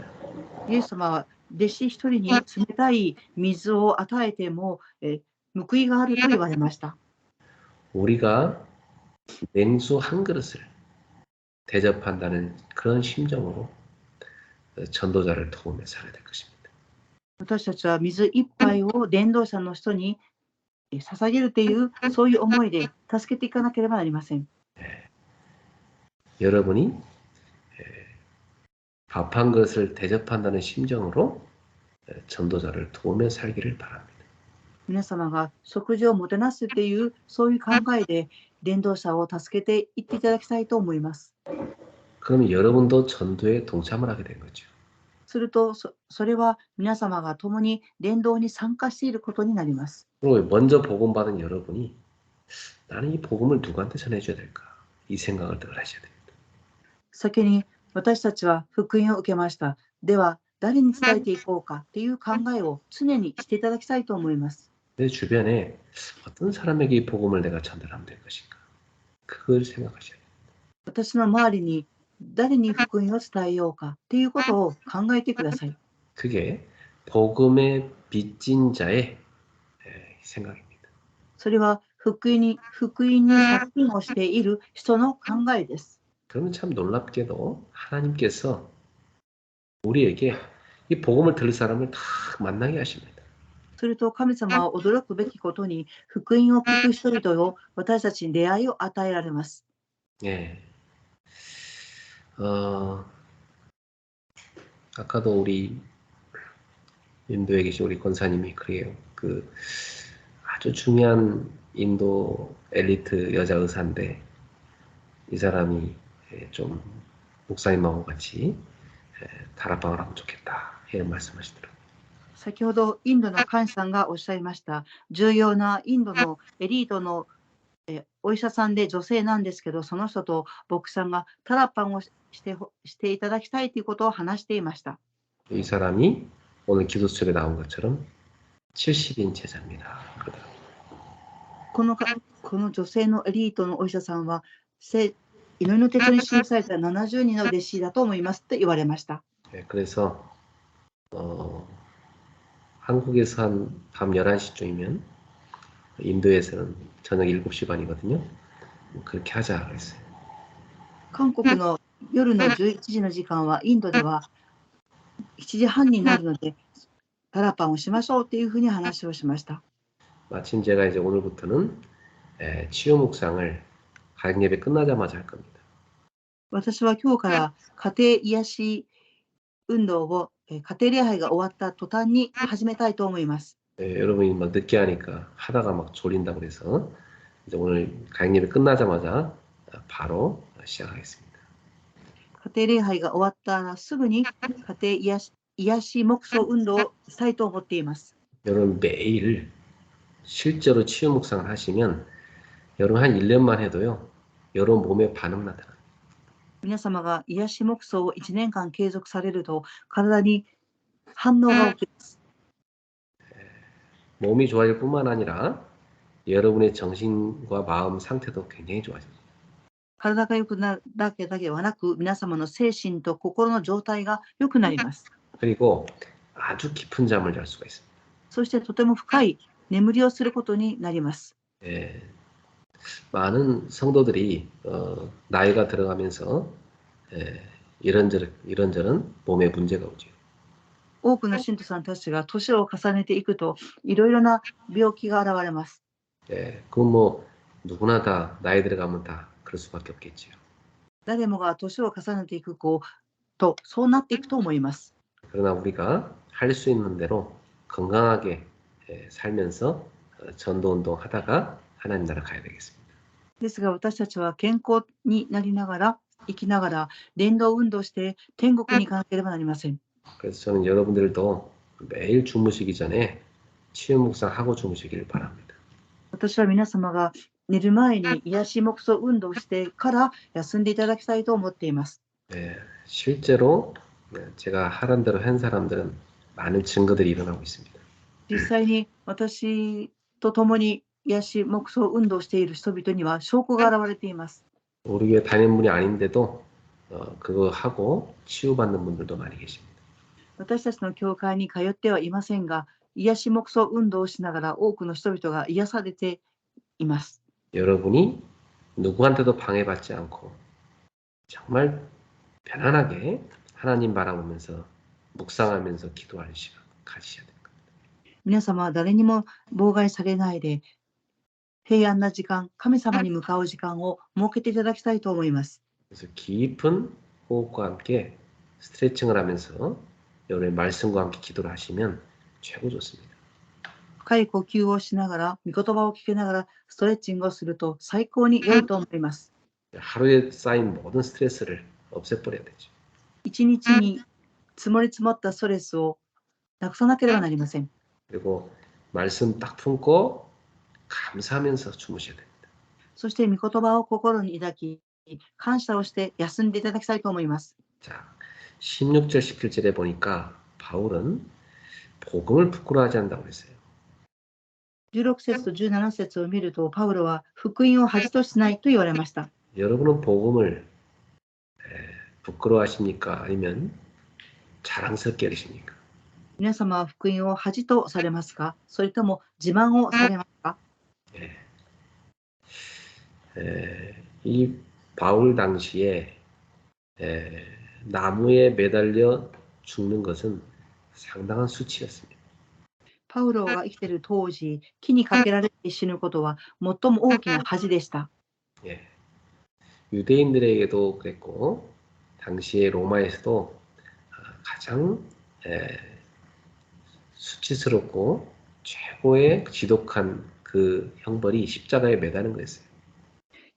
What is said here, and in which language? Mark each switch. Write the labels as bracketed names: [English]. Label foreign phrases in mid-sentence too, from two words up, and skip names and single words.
[Japanese] イエス様は弟子一人に冷たい水を与えても報いがあると言われました。 [Korean] 우리가 냉수 한 그릇을 대접한다는 그런 심정으로 전도자를 도우며 살아야 될 것입니다. [Japanese] 私たちは水一杯を伝道者の人に捧げるというそういう思いで助けていかなければなりません。 [Korean] 여러분이 밥 한 그릇을 대접한다는 심정으로 전도자를 도우며 살기를 바랍니다. [Japanese] 皆様が食事をもてなすというそういう考えで伝道者を助けていっていただきたいと思います。 [Korean] 그러면 여러분도 전도에 동참을 하게 된 거죠. [Japanese] するとそれは皆様が共に伝道に参加していることになります。 [Korean] 그리고 먼저 복음 받은 여러분이 나는 이 복음을 누구한테 전해줘야 될까? 이 생각을 늘 하셔야 됩니다. [Japanese] 先に私たちは福音を受けました。では誰に伝えていこうかという考えを常にしていただきたいと思います。 [Korean] 내 주변에 어떤 사람에게 이 복음을 내가 전달하면 될 것인가? 그걸 생각하셔야 돼요. [Japanese] 私の周りに誰に福音を伝えようかということを考えてください。 [Korean] 그게 복음의 빚진 자의 생각입니다. [Japanese] それは福音に借金をしている人の考えです。 [Korean] 그러면 참 놀랍게도 하나님께서 우리에게 이 복음을 들을 사람을 다 만나게 하십니다. [Japanese] すると神様は驚くべきことに福音を聞く人々を私たちに出会いを与えられます。 [Korean] 예. 아까도 우리 인도에 계신 우리 권사님이 그래요. 그 아주 중요한 인도 엘리트 여자 의사인데 이 사람이 좀 목사님하고 같이 다락방을 하면 좋겠다 이런 말씀하시더라고요. [Japanese] 先ほどインドのカンさんがおっしゃいました。重要なインドのエリートのお医者さんで女性なんですけど、その人と牧師さんがタラパンをしていただきたいということを話していました。 [Korean] 이 사람이 오늘 기도 수첩에 나온 것처럼 70인 제자입니다. [Japanese] この女性のエリートのお医者さんは、祈りの手帳に記された70人の弟子だと思いますと言われました。 [Korean] 네, 그래서 한국에서 한 밤 11시쯤이면 인도에서는 저녁 7시 반이거든요. 그렇게 하자 그랬어요. [Japanese] 韓国の夜の11時の時間はインドでは7時半になるので、タラパンをしましょうというふうに話をしました。 [Korean] 마침 제가 이제 오늘부터는 치유 묵상을 가정 예배 끝나자마자 할 겁니다. [Japanese] 私は今日から家庭癒し運動を家庭礼拝が終わった途端に始めたいと思います。 [Korean] 여러분이 막 늦게 하니까 하다가 막 졸린다고 그래서 이제 오늘 가정 예배 끝나자마자 바로 시작하겠습니다. [Japanese] 家庭礼拝が終わったらすぐに家庭癒し黙想運動をしたいと思っています。 [Korean] 여러분 매일 실제로 치유 묵상을 하시면 여러분 한 1년만 해도요. 여러분 몸에 반응 나타납니다. [Japanese] 皆様が癒し黙想を1年間継続されると体に反応が起きます。 [Korean] 몸이 좋아질 뿐만 아니라 여러분의 정신과 마음 상태도 굉장히 좋아집니다. [Japanese] 体が良くなるだけではなく、皆様の精神と心の状態が良くなります。 [Korean] 그리고 아주 깊은 잠을 잘 수가 있습니다. [Japanese] そしてとても深い眠りをすることになります。 [Korean] 많은 성도들이 나이가 들어가면서 이런저런 몸에 문제가 오죠. [Japanese] 多くの信徒さんたちが年を重ねていくといろいろな病気が現れます。 [Korean] 그건 뭐 누구나 다 나이 들어가면 다 그럴 수밖에 없겠지요. [Japanese] 誰もが年を重ねていくとそうなっていくと思います。 [Korean] 그러나 우리가 할 수 있는 대로 건강하게 살면서 전도 운동 하다가 하나님 나라 가야 되겠습니다. [Japanese] ですが私たちは健康になりながら生きながら伝道運動して天国に行かなければなりません。 [Korean] 그래서 저는 여러분들도 매일 주무시기 전에 치유 묵상 하고 주무시기를 바랍니다. [Japanese] 私は皆様が寝る前に癒し黙想運動してから休んでいただきたいと思っています。 [Korean] 실제로 제가 하란 대로 한 사람들은 많은 증거들이 일어나고 있습니다. [Japanese] 実際に私と共に癒し黙想運動している人々には証拠が現れています。 [Korean] 우리 교회 다니는 분이 아닌데도 그거 하고 치유받는 분들도 많이 계십니다. [Japanese] 私たちの教会に通ってはいませんが、癒し黙想運動をしながら多くの人々が癒されています。 [Korean] 여러분이 누구한테도 방해받지 않고 정말 편안하게 하나님 바라보면서 묵상하면서 기도할 시간 가지셔야 됩니다. [Japanese] 皆様は誰にも妨害されないで平安な時間、神様に向かう時間を設けていただきたいと思います。 [Korean] 그래서 깊은 호흡과 함께 스트레칭을 하면서 여러분의 말씀과 함께 기도를 하시면 최고 좋습니다. [Japanese] 深い呼吸をしながら、御言葉を聞きながらストレッチングをすると最高に良いと思います。 [Korean] 하루에 쌓인 모든 스트레스를 없애버려야 되죠. [Japanese] 一日に積もり積もったストレスをなくさなければなりません。 [Korean] 그리고 말씀 딱 품고 감사하면서 주무셔야 됩니다. [Japanese] そして御言葉を心に抱き、感謝をして休んでいただきたいと思います。 [Korean] 자, 16절 17절에 보니까 바울은 복음을 부끄러워하지 않는다고 그랬어요. [Japanese] 16 節と17節を見ると、パウロは福音を恥としないと言われました。 [Korean] 여러분은 복음을 부끄러워하십니까? 아니면 자랑스럽게 여기십니까? [Japanese] 皆様は福音を恥とされますか？それとも自慢をされますか？ [Korean] 이 바울 당시에 나무에 매달려 죽는 것은 상당한 수치였습니다. [Japanese] パウロが生きている当時、木にかけられて死ぬことは最も大きな恥でした。 [Korean] 유대인들에게도 그랬고 당시에 로마에서도 가장 수치스럽고 최고의 지독한 그 형벌이 십자가에 매다는 거였어요.